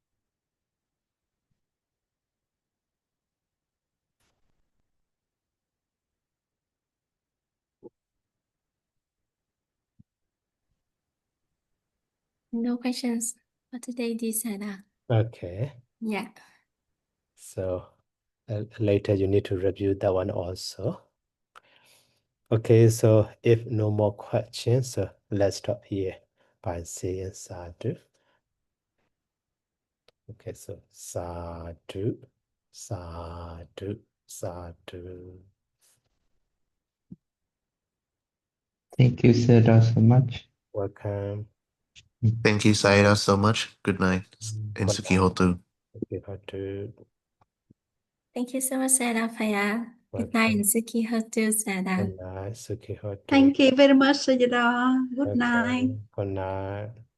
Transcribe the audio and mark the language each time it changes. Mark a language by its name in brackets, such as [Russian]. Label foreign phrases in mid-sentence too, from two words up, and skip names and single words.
[English] No questions for today, Disada. Okay. Yeah. So later you need to review that one also. Okay, so if no more questions, so let's stop here by saying sadhu. Okay, so [Pali] sadhu, sadhu, sadhu. [English] Thank you, Sarah, so much. Welcome. Thank you, Saira, so much. Good night. And Good Suki night. Hotu. Suki Thank you so much, Sada Faya. Good night, Welcome. [Pali] Suki Hotu, Sada. [English] Good night, [Pali] Suki Hotu. [English] Thank you very much, Sajida. Good night. Good night.